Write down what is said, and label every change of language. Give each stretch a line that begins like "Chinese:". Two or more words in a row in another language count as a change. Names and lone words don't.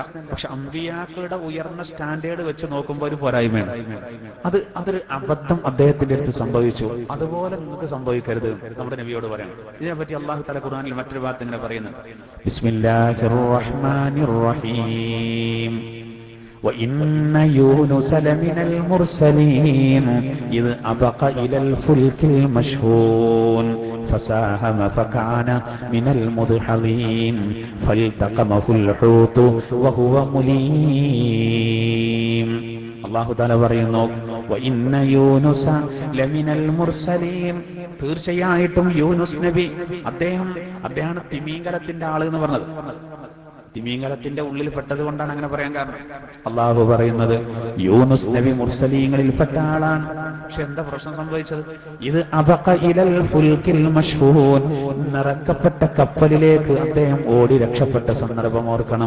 Malayalam: പക്ഷെ അമ്പിയാക്കളുടെ ഉയർന്ന സ്റ്റാൻഡേർഡ് വെച്ച് നോക്കുമ്പോൾ ഒരു പോരായ്മയാണ്. അതൊരു അബദ്ധം അദ്ദേഹത്തിന്റെ അടുത്ത് സംഭവിച്ചു. അതുപോലെ നിങ്ങൾക്ക് സംഭവിക്കരുത് നമ്മുടെ നബിയോട് പറയണം. ഇതിനെപ്പറ്റി അള്ളാഹു തആല ഖുർആനിൽ മറ്റൊരു ഭാഗത്ത് ഇങ്ങനെ പറയുന്നുണ്ട്.
Arabic: بسم الله الرحمن الرحيم وَإِنَّ يُونُسَ لَمِنَ الْمُرْسَلِينَ إِذْ أَبَقَ إِلَى الْفُلْكِ الْمَشْحُونِ فَسَاهَمَ فَكَانَ مِنَ الْمُدْحَضِينَ فَالْتَقَمَهُ الْحُوتُ وَهُوَ مُلِيمٌ.
Malayalam: അല്ലാഹു തആല പറയുന്നു,
Arabic: وَإِنَّ يُونُسَ لَمِنَ الْمُرْسَلِينَ,
Malayalam: തീർച്ചയായിട്ടും യൂനുസ് നബി അദ്ദേഹമാണ് തിമീങ്കലത്തിന്റെ ആള് എന്ന് പറഞ്ഞത്. തിമീങ്കലത്തിന്റെ ഉള്ളിൽ പെട്ടത് കൊണ്ടാണ് അങ്ങനെ പറയാൻ കാരണം. അള്ളാഹു പറയുന്നത് യൂനുസ് നബി മുർസലീങ്ങളിൽ പെട്ട ആളാണ്. പക്ഷെ എന്താ പ്രശ്നം സംഭവിച്ചത്? ഇത്
Arabic: أبق إلى الفلك المشحون,
Malayalam: നിറക്കപ്പെട്ട കപ്പലിലേക്ക് അദ്ദേഹം ഓടി രക്ഷപ്പെട്ട സന്ദർഭം ഓർക്കണം.